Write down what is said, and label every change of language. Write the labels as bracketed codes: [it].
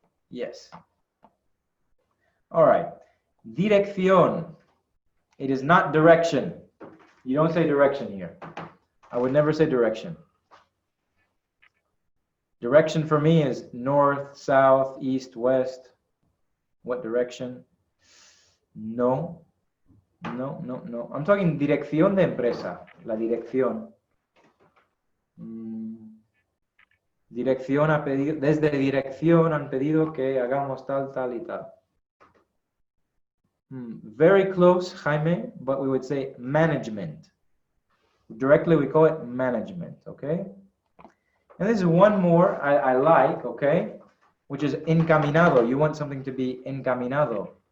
[en] Yes. All right. Dirección. It is not direction. You don't say direction here. I would never say direction. Direction for me is north, south, east, west. What direction? No. No, no, no. I'm talking [es] dirección de empresa. La dirección. Dirección ha pedido, desde dirección han pedido que hagamos tal, tal y tal. [en] Very close, Jaime, but we would say management. Directly, we call it management, okay? And this is one more I like, okay? Which is encaminado. You want something to be encaminado.